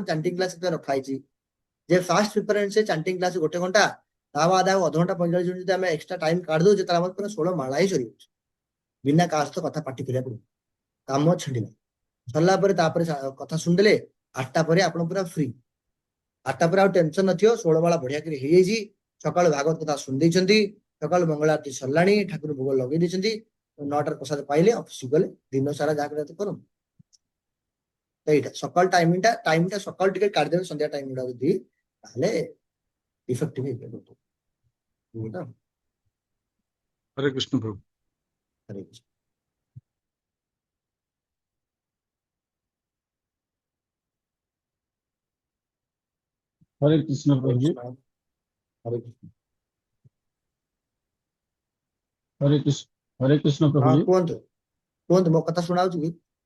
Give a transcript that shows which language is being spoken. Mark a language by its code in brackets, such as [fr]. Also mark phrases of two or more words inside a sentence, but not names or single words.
[en] chanting class [or] ରଖା ହେଇଛି, ଯେ [en] first preference chanting class [or] 1 ଘଣ୍ଟା, ତା ବାଦ ଆଉ ଅଧଘଣ୍ଟା 45 ମିନିଟ ଯଦି ଆମେ [en] extra time [or] କାଢି ଦଉଛେ, ତାହେଲେ ଆମର ପୁରା 16 ମାଳା ହିଁ ସରିଯାଉଛି, ବିନା କାହା ସହିତ କଥା ପାଟି କରିବାକୁ ପଡିବ, କାମ ଛିଣ୍ଡିଲା, ସରିଲା ପରେ ତାପରେ କଥା ଶୁଣିଦେଲେ, 8ଟା ପରେ ଆପଣ ପୁରା ଫ୍ରି, 8ଟା ପରେ ଆଉ ଟେନସନ ନଥିବ, 16 ମାଳା ବଢିଆ କରି ହେଇଯାଇଛି, ସକାଳୁ ଭାଗବତ କଥା ଶୁଣି ଦେଇଛନ୍ତି, ସକାଳୁ ମଙ୍ଗଳ ଆରତି ସରିଲାଣି, ଠାକୁର ଭୋଗ ଲଗେଇ ଦେଇଛନ୍ତି, 9ଟାରେ ପ୍ରସାଦ ପାଇଲେ, ଅଫିସ ଗଲେ, ଦିନ ସାରା ଯାହା କରିବା କଥା କରନ୍ତୁ। ତ ଏଇଟା ସକାଳ ଟାଇମିଂଟା ସକାଳୁ ଟିକେ କାଢିଦେବେ, ସନ୍ଧ୍ୟା ଟାଇମ ଗୁଡା ଯଦି, ତାହେଲେ ଇଫେକ୍ଟିଭ ହେଇପାରିବ। ବୁଝିଲ? [hi] हरे कृष्ण प्रभु। [or] ହରେ କୃଷ୍ଣ। [hi] हरे कृष्ण हरे प्रभु जी। कृष्ण। हरे कृष्ण। हरे कृष्ण प्रभु हाँ जी। [or] କୁହନ୍ତୁ କୁହନ୍ତୁ ମୋ କଥା ଶୁଣାଉଛୁ କି?